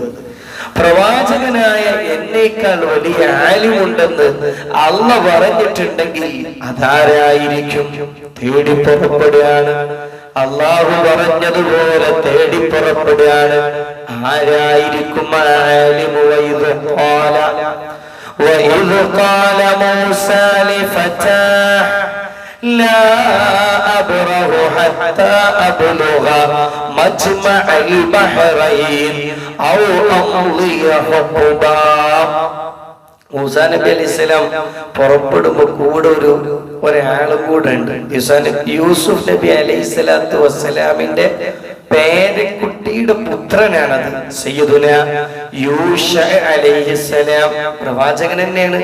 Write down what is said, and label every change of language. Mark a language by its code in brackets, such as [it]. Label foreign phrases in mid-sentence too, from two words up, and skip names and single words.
[ml] പ്രവാചകനായ എന്നേക്കാൾ വലിയ ആലിമുണ്ടെന്ന് അല്ലാഹു പറഞ്ഞിട്ടുണ്ടെങ്കിൽ അതാരായിരിക്കും? തേടി പുറപ്പെടുകയാണ്. അല്ലാഹു പറഞ്ഞതുപോലെ തേടി പുറപ്പെടുകയാണ്. ആരായിരിക്കും ആലിമു? [ar] وإذ قال موسى لفتاه لا أبره حتى أبلغ مجمع البحرين أو أمضي حقبا. [ml] മൂസാ നബി അലൈഹിസ്സലാം പുറപ്പെടുമ്പോ കൂടെ ഒരാളും കൂടെ ഉണ്ട്. യൂസുഫ് നബി [ar] عليه الصلاة والسلام [ml] പേരക്കുട്ടിയുടെ പുത്രനാണത്. സയ്യിദുനാ യൂശ അലൈഹിസ്സലാം പ്രവാചകൻ തന്നെയാണ്.